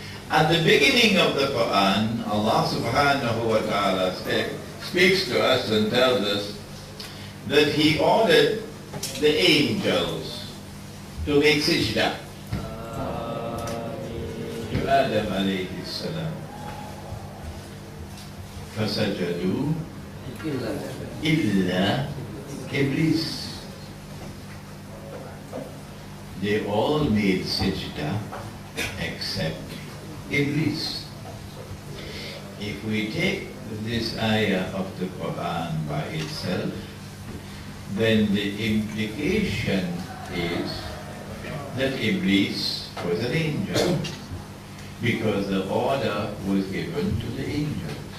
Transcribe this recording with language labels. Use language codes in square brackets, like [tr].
[en] At the beginning of the Quran, Allah subhanahu wa ta'ala speaks to us and tells us that He ordered the angels to make sajda to Adam alayhi salam. [ar] فَسَجَدُوا إِلَّا Iblis. [en] They all made sajda except Iblis. If we take this ayah of the Quran by itself, then the implication is that Iblis was an angel, because the order was given to the angels.